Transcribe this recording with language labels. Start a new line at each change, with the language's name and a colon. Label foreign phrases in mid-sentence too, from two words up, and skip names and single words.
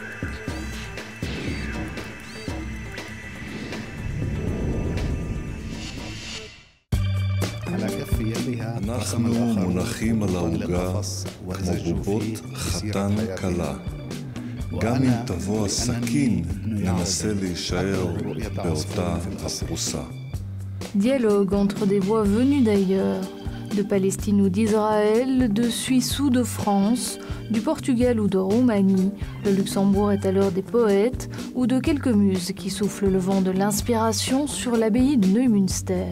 Hebrew: אנחנו מונחים על העוגה כמו בובות חתן כלה. גם אם תבוא הסכין, ננסה להישאר באותה הפרוסה.
French: Dialogue entre des voix venues d'ailleurs, de Palestine ou d'Israël, de Suisse ou de France, du Portugal ou de Roumanie. Le Luxembourg est alors des poètes ou de quelques muses qui soufflent le vent de l'inspiration sur l'abbaye de Neumünster.